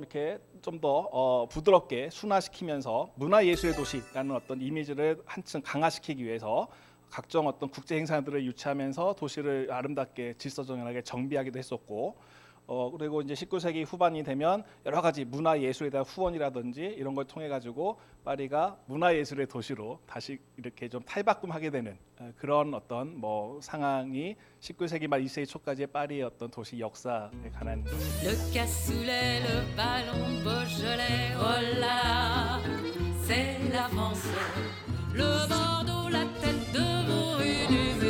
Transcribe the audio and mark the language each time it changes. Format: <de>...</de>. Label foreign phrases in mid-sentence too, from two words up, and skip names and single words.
<ko>이렇게 좀 더 부드럽게 순화시키면서 문화예술의 도시라는 어떤 이미지를 한층 강화시키기 위해서 각종 어떤 국제 행사들을 유치하면서 도시를 아름답게 질서정연하게 정비하기도 했었고 그리고 이제 19세기 후반이 되면 여러 가지 문화예술에 대한 후원이라든지 이런 걸 통해 가지고 파리가 문화예술의 도시로 다시 이렇게 좀 탈바꿈하게 되는 그런 어떤 뭐 상황이 19세기 말 20세기 초까지의 파리의 어떤 도시 역사에 관한</ko> <fr>Le cassoulet, le ballon Beaujolais, oh là là, c'est l'avance. Le Bordeaux, la tête de veau, une</fr>